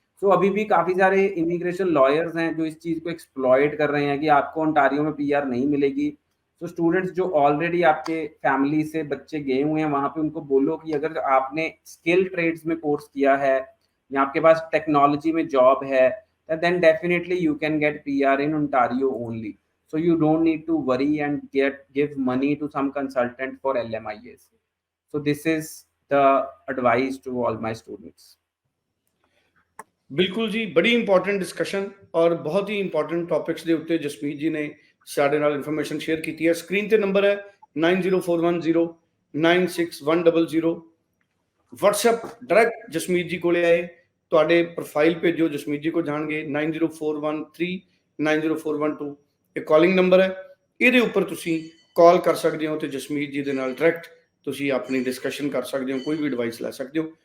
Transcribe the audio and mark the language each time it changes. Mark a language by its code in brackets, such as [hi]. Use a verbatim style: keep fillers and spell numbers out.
[hi] सो so, अभी भी काफ़ी सारे इमिग्रेशन लॉयर्स हैं जो इस चीज़ को एक्सप्लॉयट कर रहे हैं कि आपको ओंटारियो में पीआर नहीं मिलेगी। सो so, स्टूडेंट्स जो ऑलरेडी आपके फैमिली से बच्चे गए हुए हैं वहाँ पे उनको बोलो कि अगर आपने स्किल ट्रेड्स में कोर्स किया है या आपके पास टेक्नोलॉजी में जॉब है [en] then definitely you can get P R in Ontario only. So you don't need to worry and get give money to some consultant for L M I S. So this is the advice to all my students. [hi] बिल्कुल जी, बड़ी important discussion और बहुत ही important topics [pa] ਦੇ ਉੱਤੇ ਜਸਮੀਤ ਜੀ ਨੇ ਸਾਡੇ ਨਾਲ information share ਕੀਤੀ ਹੈ। ਸਕਰੀਨ ਤੇ ਨੰਬਰ ਹੈ ਨੌਂ ਜ਼ੀਰੋ ਚਾਰ ਇੱਕ ਜ਼ੀਰੋ ਨੌਂ ਛੇ ਇੱਕ zero zero. WhatsApp direct Jasmeet ji ਕੋਲੇ ਆਏ ਤੁਹਾਡੇ ਪ੍ਰੋਫਾਈਲ ਭੇਜੋ, ਜਸਮੀਤ ਜੀ ਕੋ ਜਾਣਗੇ। [en] nine zero four one three nine zero four one two [pa] ਇਹ ਕਾਲਿੰਗ ਨੰਬਰ ਹੈ, ਇਹਦੇ ਉੱਪਰ ਤੁਸੀਂ ਕਾਲ ਕਰ ਸਕਦੇ ਹੋ ਤੇ ਜਸਮੀਤ ਜੀ ਦੇ ਨਾਲ ਡਾਇਰੈਕਟ ਤੁਸੀਂ ਆਪਣੀ ਡਿਸਕਸ਼ਨ ਕਰ ਸਕਦੇ ਹੋ, ਕੋਈ ਵੀ ਐਡਵਾਈਸ ਲੈ ਸਕਦੇ ਹੋ।